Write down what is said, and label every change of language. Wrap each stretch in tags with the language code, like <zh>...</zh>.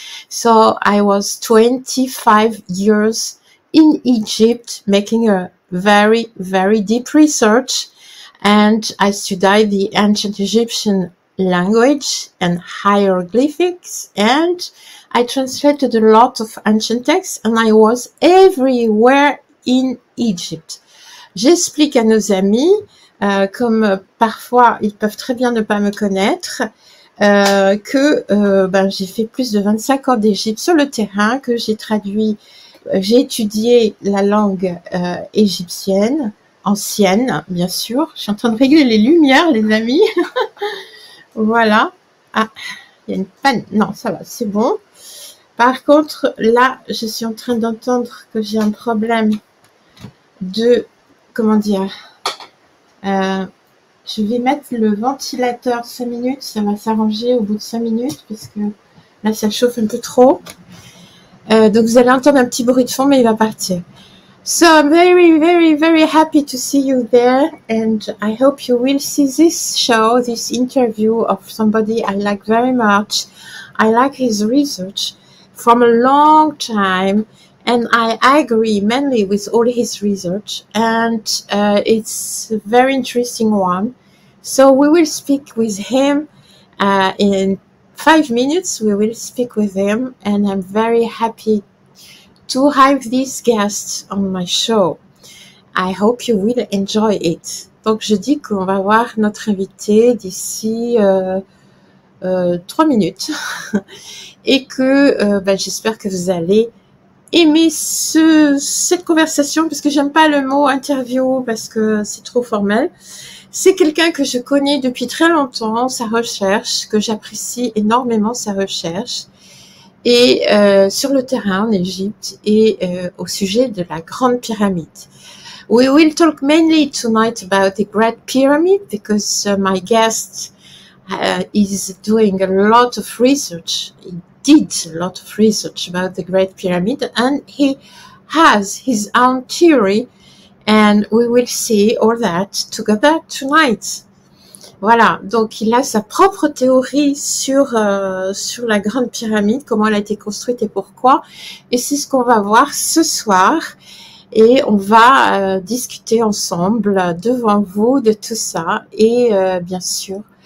<en>So I was 25 years in Egypt making a very, very deep research, and I studied the ancient Egyptian language and hieroglyphics, and I translated a lot of ancient texts, and I was everywhere in Egypt.</en> <fr>J'explique à nos amis, comme parfois ils peuvent très bien ne pas me connaître, que j'ai fait plus de 25 ans d'Égypte sur le terrain, que j'ai traduit, j'ai étudié la langue égyptienne, ancienne, bien sûr. Je suis en train de régler les lumières, les amis. Voilà. Ah, il y a une panne. Non, ça va, c'est bon. Par contre, là, je suis en train d'entendre que j'ai un problème de, comment dire, je vais mettre le ventilateur 5 minutes, ça va s'arranger au bout de 5 minutes, parce que là, ça chauffe un peu trop. Donc, vous allez entendre un petit bruit de fond, mais il va partir.</fr> <en>So, I'm very, very, very happy to see you there, and I hope you will see this show, this interview of somebody I like very much. I like his research from a long time, and I agree mainly with all his research, and it's a very interesting one. So we will speak with him in 5 minutes. We will speak with him, and I'm very happy to have this guest on my show. I hope you will enjoy it.</en> <fr>Donc je dis qu'on va voir notre invité d'ici 3 minutes et que j'espère que vous allez aimer cette conversation, parce que j'aime pas le mot interview parce que c'est trop formel. C'est quelqu'un que je connais depuis très longtemps, sa recherche, que j'apprécie énormément sa recherche, et sur le terrain en Égypte et au sujet de la Grande pyramide.</fr> <en>We will talk mainly tonight about the Great Pyramid because my guest is doing a lot of research. He did a lot of research about the Great Pyramid, and he has his own theory, and we will see all that together tonight.</en> <fr>Voilà, donc il a sa propre théorie sur la Grande pyramide, comment elle a été construite et pourquoi, et c'est ce qu'on va voir ce soir, et on va discuter ensemble devant vous de tout ça, et bien sûr</fr>